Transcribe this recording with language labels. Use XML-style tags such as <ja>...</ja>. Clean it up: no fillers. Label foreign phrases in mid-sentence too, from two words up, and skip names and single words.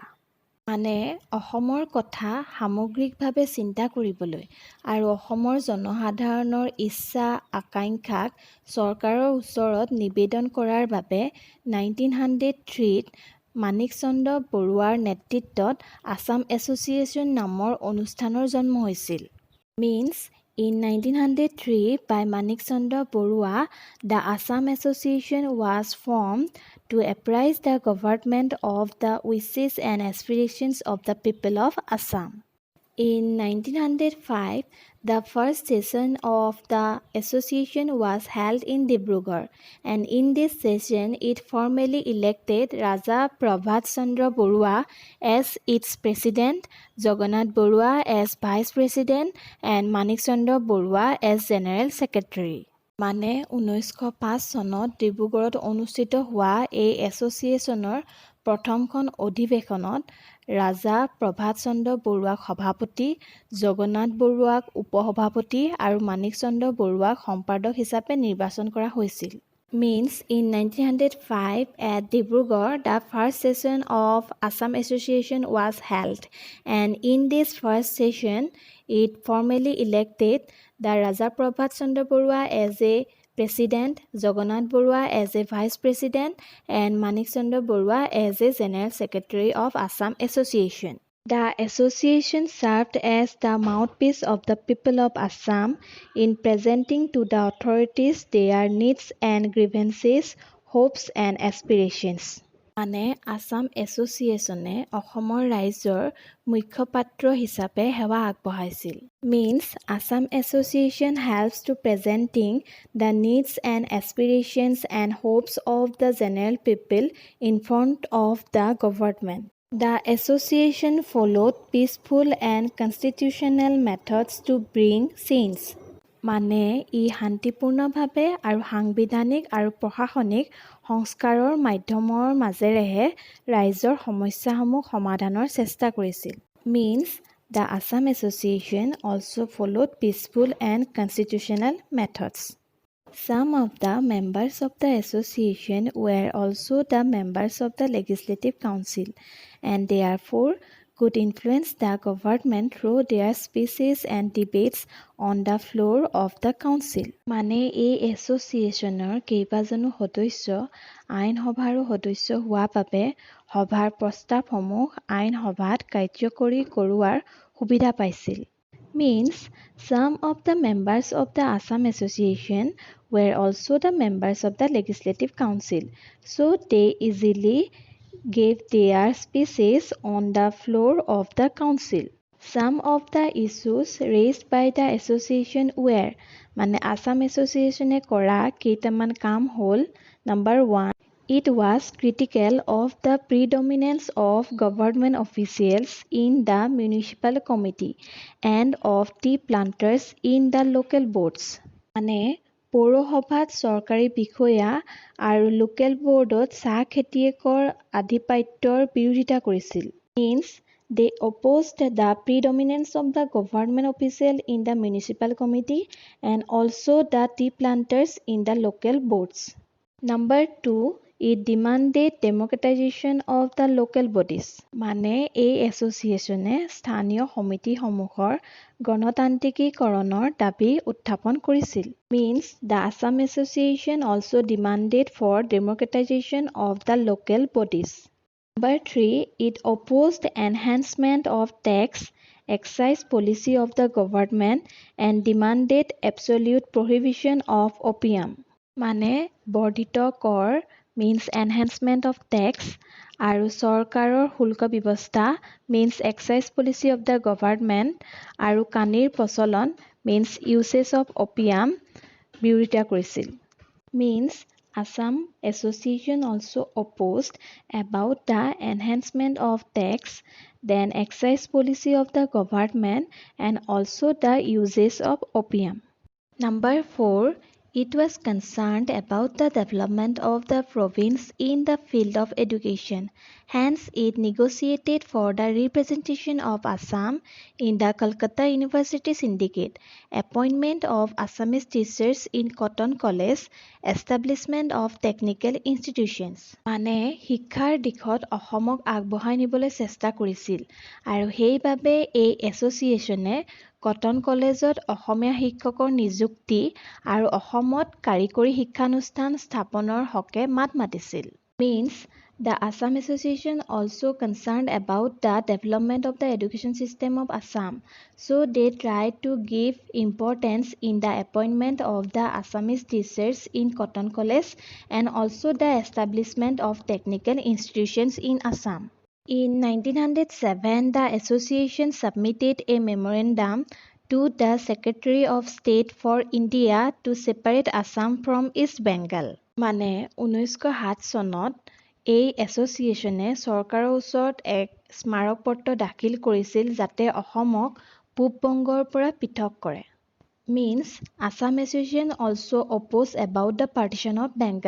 <as>মানে অসমৰ কথা সামগ্ৰিকভাৱে চিন্তা কৰিবলৈ আৰু অসমৰ জনসাধাৰণৰ ইচ্ছা আকাংক্ষাক চৰকাৰৰ ওচৰত নিবেদন কৰাৰ বাবে 1903ত মানিক চন্দ্ৰ বৰুৱাৰ নেতৃত্বত আসাম এছ'চিয়েশ্যন নামৰ অনুষ্ঠানৰ জন্ম হৈছিল।</as> <en>Means in 1903 by Manik Chandra Barua, the Assam Association was formed to apprise the government of the wishes and aspirations of the people of Assam. In 1905, the first session of the association was held in Dibrugarh, and in this session it formally elected Raja Prabhat Chandra Barua as its president, Jagannath Barua as vice president, and Manik Chandra Barua as general secretary.</en> <as>মানে 1905 চনত ডিব্ৰুগড়ত অনুষ্ঠিত হোৱা এই এছ'চিয়েশ্যনৰ প্ৰথমখন অধিৱেশনত ৰাজা প্ৰভাত চন্দ্ৰ বৰুৱাক সভাপতি, জগন্নাথ বৰুৱাক উপসভাপতি আৰু মানিক চন্দ্ৰ বৰুৱাক সম্পাদক হিচাপে নিৰ্বাচন কৰা হৈছিল।</as> <en>Means in 1905 at Dibrugarh, the first session of Assam Association was held, and in this first session it formally elected the Raja Prabhat Chandra Barua as a president, Jagannath Barua as a vice president, and Manik Chandra Barua as a general secretary of Assam Association. The association served as the mouthpiece of the people of Assam in presenting to the authorities their needs and grievances, hopes and aspirations.</en> <as>মানে আসাম এছ'চিয়েশ্যনে অসমৰ ৰাইজৰ মুখ্য পাত্ৰ হিচাপে সেৱা আগবঢ়াইছিল।</as> <en>Means Assam Association helps to presenting the needs and aspirations and hopes of the general people in front of the government. The association followed peaceful and constitutional methods to bring change.</en> <as>মানে ই শান্তিপূৰ্ণভাৱে আৰু সাংবিধানিক আৰু প্ৰশাসনিক সংস্কাৰৰ মাধ্যমৰ মাজেৰেহে ৰাইজৰ সমস্যাসমূহ সমাধানৰ চেষ্টা কৰিছিল।</as> <en>Means the Assam Association also followed peaceful and constitutional methods. Some of the members of the association were also the members of the Legislative Council, and therefore could influence the government through their speeches and debates on the floor of the council.</en> <as>মানে এই এছ'চিয়েশ্যনৰ কেইবাজনো সদস্য আইন সভাৰো সদস্য হোৱা বাবে সভাৰ প্ৰস্তাৱসমূহ আইন সভাত কাৰ্যকৰী কৰোৱাৰ সুবিধা পাইছিল।</as> <en>Means some of the members of the Assam Association were also the members of the Legislative Council, so they easily gave their speeches on the floor of the council. Some of the issues raised by the association were</en> <as>মানে Assam Association কৰা কেইটামান কাম হ'ল</as> <en>Number 1, it was critical of the predominance of government officials in the municipal committee and of tea planters in the local boards.</en> <as>মানে পৌৰসভাত চৰকাৰী বিষয়া আৰু লোকেল বোৰ্ডত চাহ খেতিয়কৰ আধিপত্যৰ বিৰোধিতা কৰিছিল।</as> <en>Means they opposed the predominance of the government official in the municipal committee and also the tea planters in the local boards. Number 2, It demanded democratization of the local bodies.</en> <as>মানে এই এছ'চিয়েশ্যনে স্থানীয় সমিতিসমূহৰ গণতান্ত্ৰিকীকৰণৰ দাবী উত্থাপন কৰিছিল.</as> <en>Means the Assam Association also demanded for democratization of the local bodies. Number 3, it opposed enhancement of tax, excise policy of the government and demanded absolute prohibition of opium.</en> <as>মানে বৰ্ধিত কৰ</as> <en>means enhancement of tax</en> <as>আৰু চৰকাৰৰ শুল্ক ব্যৱস্থা</as> <en>means excise policy of the government</en> <as>আৰু কানিৰ প্ৰচলন</as> <en>means usage of opium</en> <as>বিৰোধিতা কৰিছিল.</as> <en>Means Assam Association also opposed about the enhancement of tax, then excise policy of the government and also the usage of opium. Number 4, it was concerned about the development of the province in the field of education. Hence, it negotiated for the representation of Assam in the Calcutta University Syndicate, appointment of Assamese teachers in Cotton College, establishment of technical institutions.</en> <as>মানে শিক্ষাৰ দিশত অসমক আগবঢ়াই নিবলৈ চেষ্টা কৰিছিল আৰু সেইবাবে এই এছ'চিয়েশ্যনে কটন কলেজত অসমীয়া শিক্ষকৰ নিযুক্তি আৰু অসমত কাৰিকৰী শিক্ষানুষ্ঠান স্থাপনৰ হকে মাত মাতিছিল.</as> <en>Means the Assam Association also concerned about the development of the education system of Assam. So they tried to give importance in the appointment of the Assamese teachers in Cotton College and also the establishment of technical institutions in Assam. In 1907, the association submitted a memorandum to the Secretary of State for India to separate Assam from East Bengal.</en> <as>মানে 1907 চনত এই এছ'চিয়েশ্যনে চৰকাৰৰ ওচৰত এক স্মাৰকপত্ৰ দাখিল কৰিছিল যাতে অসমক পূব বংগৰ পৰা পৃথক কৰে.</as> <en>Means Assam Association also opposed about the partition of Bengal.</en>